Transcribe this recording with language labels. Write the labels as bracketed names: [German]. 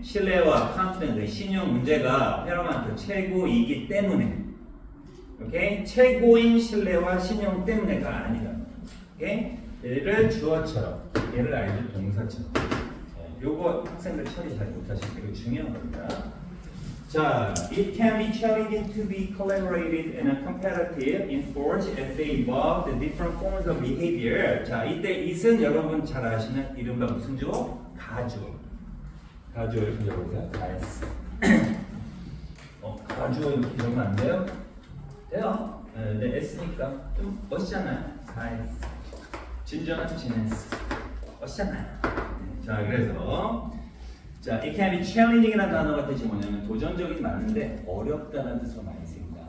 [Korean] 신뢰와 confidence, 신용 문제가 paramount, 최고이기 때문에. 오케이? 최고인 신뢰와 신용 때문에가 아니다. 오케이? 얘를 주어처럼, 얘를 알죠? 동사처럼. 요거 학생들 처리 잘 못하시는 게 중요한 겁니다. [English] 자, it can be challenging to be collaborated and competitive in sports as they involve the different forms of behavior. [Korean] 자, 이때 it은 여러분 잘 아시는 이른바 무슨 주어? 가주어. 가주어 이렇게 적어보세요. 가스. 가주어 이렇게 적으면 안 돼요? 돼요. 네, S니까 좀 멋있잖아요. 가스. 진정한 지네스. 멋있잖아요. 자, 그래서 자, [English] it can be challenging [Korean] 이라는 단어가 뜻이 뭐냐면 도전적인 맞는데 어렵다는 뜻으로 많이 씁니다.